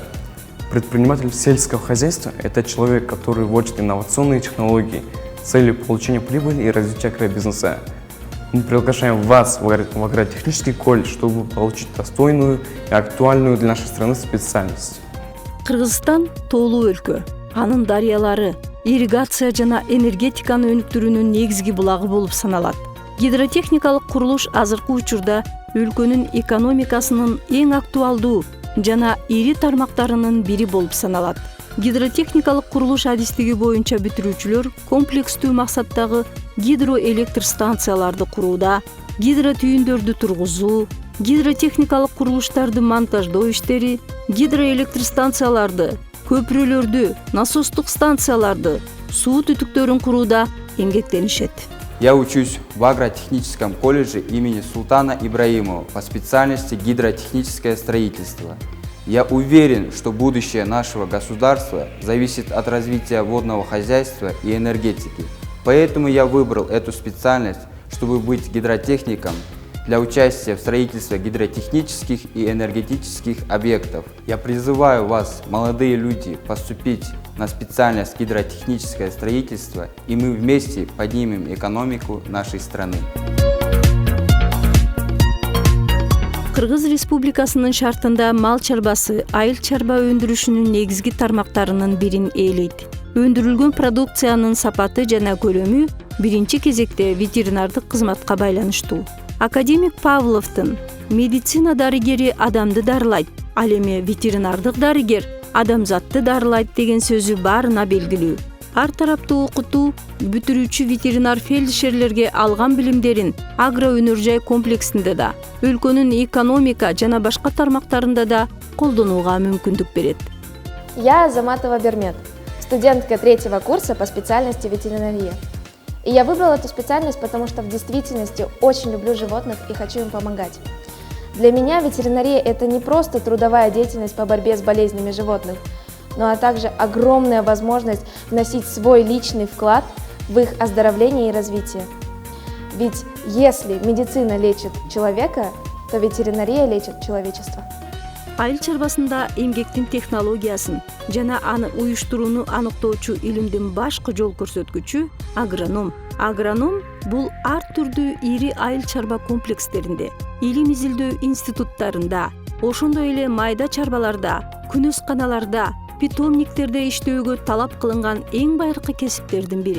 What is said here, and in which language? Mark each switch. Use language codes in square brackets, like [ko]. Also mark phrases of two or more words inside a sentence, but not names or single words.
[ru] Предприниматель сельского хозяйства – это человек, который вводит инновационные технологии с целью получения прибыли и развития агробизнеса. Мы приглашаем вас в агротехнический колледж, чтобы получить достойную и актуальную для нашей страны специальность. [ky] Кыргызстан тоолуу өлкө. Анын дарыялары, ирригация жана энергетиканы өнүктүрүүнүн негизги булагы болуп саналат. Гидротехникалык курулуш азыркы учурда өлкөнүн экономикасынын эң актуалдуу жана ири тармактарынын бири болуп саналат. Гидротехникалык курулуш адистиги боюнча бүтүрүүчүлөр комплекстүү максаттагы гидроэлектр станцияларды курууда, гидротүйүндөрдү тургузуу, гидротехникалык курулуштарды монтаждоо иштери, гидроэлектр станцияларды, көпүрөлөрдү, насостук станцияларды, суу түтүктөрүн курууда эмгектенишет. [ru] Я учусь в агротехническом колледже имени Султана Ибраимова по специальности гидротехническое строительство. Я уверен, что будущее нашего государства зависит от развития водного хозяйства и энергетики. Поэтому я выбрал эту специальность, чтобы быть гидротехником для участия в строительстве гидротехнических и энергетических объектов. Я призываю вас, молодые люди, поступить на специальность гидротехническое строительство, и мы вместе поднимем экономику нашей страны. [ky] Кыргыз Республикасынын шартында мал чарбасы айыл чарба өндүрүшүнүн негизги тармактарынын бирин ээлейт. Өндүрүлгөн продукциянын сапаты жана көлөмү биринчи кезекте ветеринардык кызматка байланыштуу. Академик Павловдун медицина дарыгери адамды дарылайт, ал эми ветеринардык дарыгер адамзатты дарылайт деген сөзү баарына белгилүү. Ар тараптуу окутуу бүтүрүүчү ветеринар фельдшерлерге алган билимдерин агроөнөр жай комплексинде да, өлкөнүн экономика жана башка тармактарында да колдонууга мүмкүндүк берет. [ru] Я Азаматова Бермет, студентка 3-го курса по специальности ветеринария. И я выбрала эту специальность, потому что в действительности очень люблю животных и хочу им помогать. Для меня ветеринария – это не просто трудовая деятельность по борьбе с болезнями животных, но также огромная возможность вносить свой личный вклад в их оздоровление и развитие. Ведь если медицина лечит человека, то ветеринария лечит человечество. [ky] Айыл чарбасында эмгектин технологиясын жана аны уюштурууну аныктоочу илимдин башкы жол көрсөткүчү агроном. Агроном бул ар түрдүү ири айыл чарба комплекстеринде, илим изилдөө институттарында, ошондой эле майда чарбаларда, күнөсканаларда, питомниктерде иштөөгө талап кылынган эң байыркы кесиптердин бири.